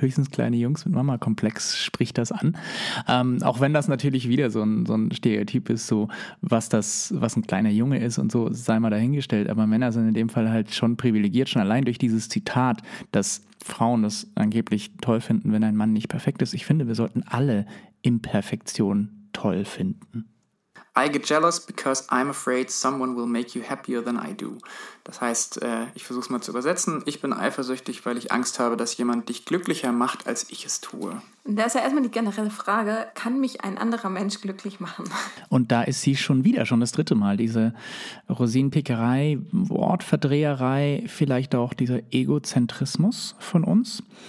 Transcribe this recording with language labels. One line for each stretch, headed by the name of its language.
German: Höchstens kleine Jungs mit Mama-Komplex spricht das an. Auch wenn das natürlich wieder so ein Stereotyp ist, so was ein kleiner Junge ist und so, sei mal dahingestellt. Aber Männer sind in dem Fall halt schon privilegiert, schon allein durch dieses Zitat, dass Frauen das angeblich toll finden, wenn ein Mann nicht perfekt ist. Ich finde, wir sollten alle Imperfektion toll finden.
English: I get jealous because I'm afraid someone will make you happier than I do.
German: Das heißt, ich versuche es mal zu übersetzen. Ich bin eifersüchtig, weil ich Angst habe, dass jemand dich glücklicher macht, als ich es tue. Da ist ja erstmal die generelle Frage, kann mich ein anderer Mensch glücklich machen? Und da ist sie schon das dritte Mal. Diese Rosinenpickerei, Wortverdreherei, vielleicht auch dieser Egozentrismus von uns.